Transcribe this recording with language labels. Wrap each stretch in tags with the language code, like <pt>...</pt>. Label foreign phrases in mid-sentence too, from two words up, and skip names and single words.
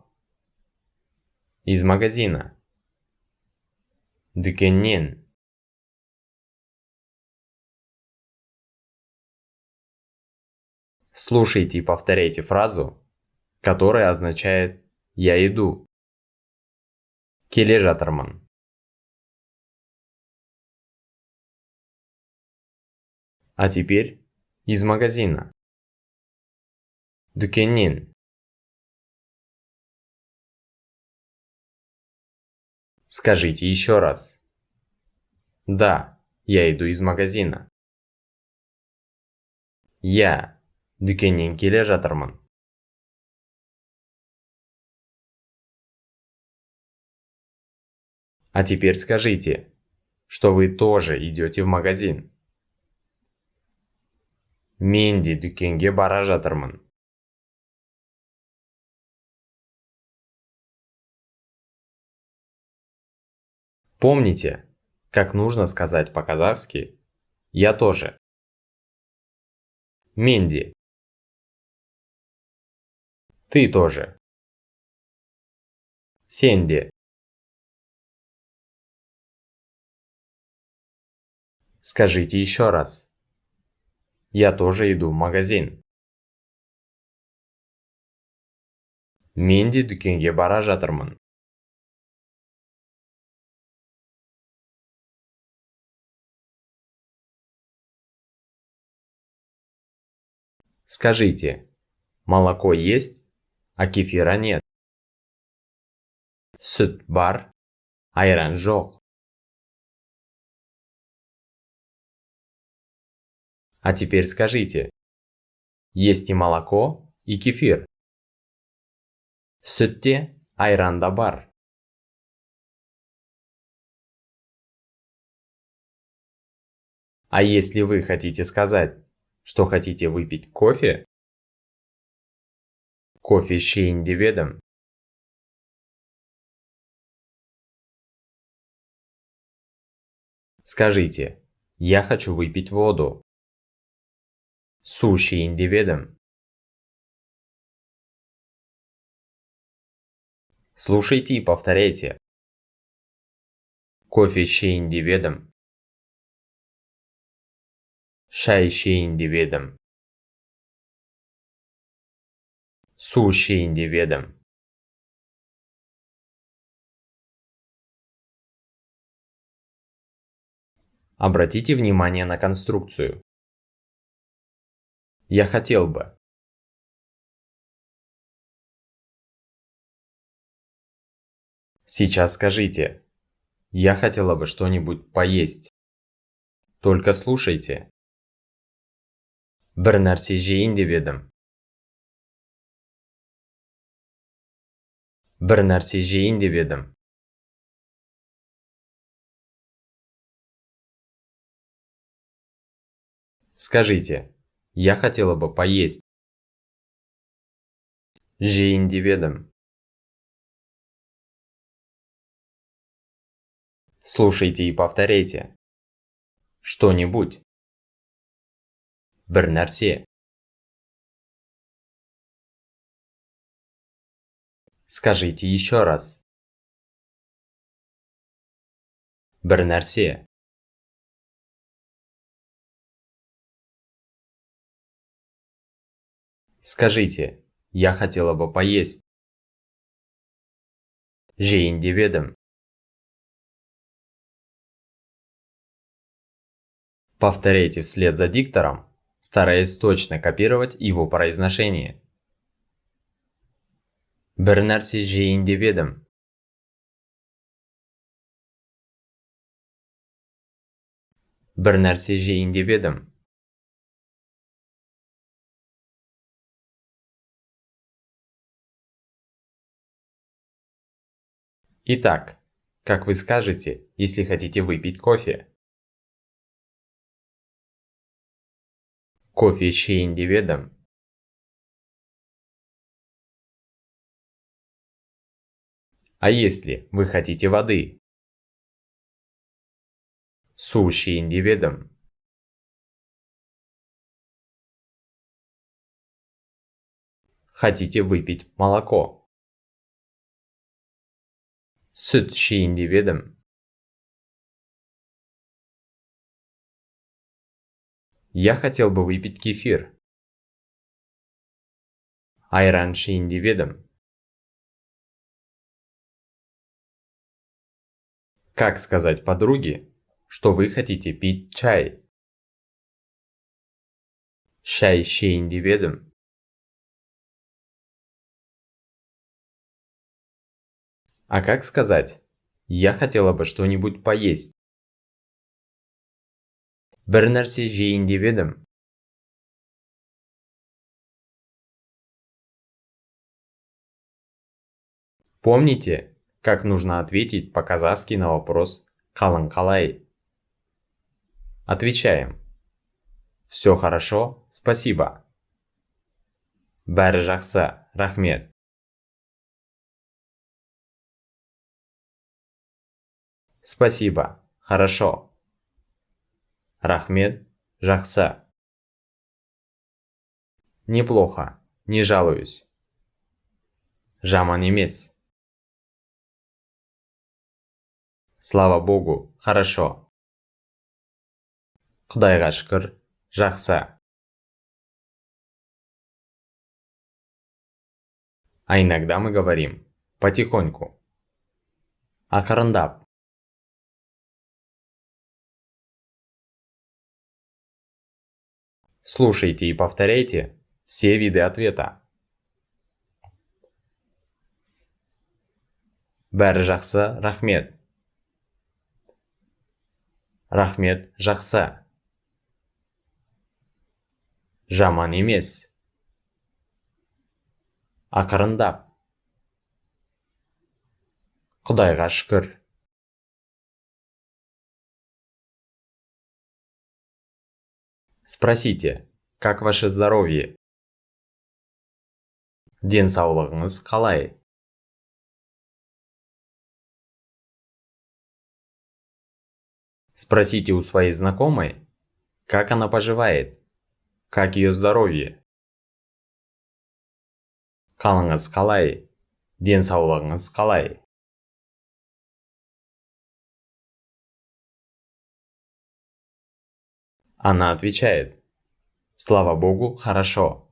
<ru>Из магазина. Дүкеннен. Слушайте и повторяйте фразу, которая означает «я иду».</ru> <kk>Келе жатырмын.</kk> <ru>А теперь из магазина. Дүкеннен. Скажите еще раз. Да, я иду из магазина.</ru> <kk>Я дүкеннен келе жатырмын.</kk> <ru>А теперь скажите, что вы тоже идете в магазин.</ru> <kk>Мен де дүкенге бара жатырмын.</kk> <ru>Помните, как нужно сказать по-казахски «я тоже».</ru> <kk>Мен де.</kk> <ru>Ты тоже.</ru> <kk>Сен де.</kk> <ru>Скажите еще раз. Я тоже иду в магазин.</ru> <kk>Мен де дүкенге бара жатырмын.</kk> <ru>Скажите, молоко есть, а кефира нет.</ru> <kk>Сүт бар, айран жоқ.</kk> <ru>А теперь скажите, есть и молоко, и кефир.</ru> <kk>Сүт те, айран да бар.</kk> <ru>А если вы хотите сказать, что хотите выпить кофе,</ru> <kk>кофе ішейін деп едім.</kk> <ru>Скажите, я хочу выпить воду.</ru> <kk>Су ішейін деп едім.</kk> <ru>Слушайте и повторяйте.</ru> <kk>Кофе ішейін деп едім. Шай ішейін деп едім. Су ішейін деп едім.</kk> <ru>Обратите внимание на конструкцию. Я хотел бы. Сейчас скажите. Я хотела бы что-нибудь поесть. Только слушайте.</ru> <kk>Бір нәрсе жейін деп едім. Бір нәрсе жейін деп едім.</kk> <ru>Скажите, я хотела бы поесть.</ru> <kk>Жейін деп едім.</kk> <ru>Слушайте и повторяйте. Что-нибудь.</ru> <kk>Бір нәрсе.</kk> <ru>Скажите еще раз.</ru> <kk>Бір нәрсе.</kk> <ru>Скажите, я хотела бы поесть.</ru> <kk>Жейін деп едім.</kk> <ru>Повторяйте вслед за диктором, стараясь точно копировать его произношение.</ru> <kk>Бір нәрсе жейін деп едім. Бір нәрсе жейін деп едім.</kk> <ru>Итак, как вы скажете, если хотите выпить кофе?</ru> <kk>Кофе ішейін деп едім.</kk> <ru>А если вы хотите воды?</ru> <kk>Су ішейін деп едім.</kk> <ru>Хотите выпить молоко?</ru> <kk>Сүт ішейін деп едім.</kk> <ru>Я хотел бы выпить кефир.</ru> <kk>Айран ішейін деп едім.</kk> <ru>Как сказать подруге, что вы хотите пить чай?</ru> <kk>Шай ішейін деп едім.</kk> <ru>А как сказать, я хотела бы что-нибудь поесть?</ru> <kk>Бір нәрсе жейін деп едім.</kk> <ru>Помните, как нужно ответить по-казахски на вопрос</ru> <kk>«Қалың қалай?».</kk> <ru>Отвечаем. Все хорошо, спасибо.</ru> <kk>Бәрі жақсы, рахмет.</kk> <ru>Спасибо, хорошо.</ru> <kk>Рахмет, жақсы.</kk> <ru>Неплохо, не жалуюсь.</ru> <kk>Жаман емес.</kk> <ru>Слава Богу, хорошо.</ru> <kk>Құдайға шүкір, жақсы.</kk> <ru>А иногда мы говорим потихоньку.</ru> <kk>Ақырындап.</kk> <ru>Слушайте и повторяйте все виды ответа.</ru> <kk>Бәрі жақсы, рахмет. Рахмет, жақсы. Жаман емес. Ақырындап. Құдайға шүкір.</kk> <ru>Спросите, как ваше здоровье?</ru> <kk>Денсаулығыңыз қалай?</kk> <ru>Спросите у своей знакомой, как она поживает, как ее здоровье.</ru> <kk>Қалыңыз қалай? Денсаулығыңыз қалай?</kk> <ru>Она отвечает: слава Богу, хорошо.</ru>